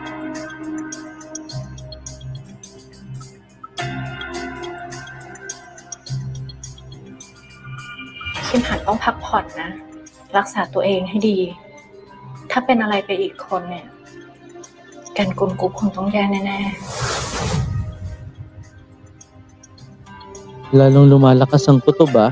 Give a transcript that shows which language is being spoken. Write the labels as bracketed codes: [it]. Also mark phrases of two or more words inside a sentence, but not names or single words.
[th] คิมหันต้องพักผ่อนนะ รักษาตัวเองให้ดี ถ้าเป็นอะไรไปอีกคนเนี่ยกันกุลกรุ๊ปคงต้องแย่แน่ [tl] Lalong lumalakas ang kutob, ah.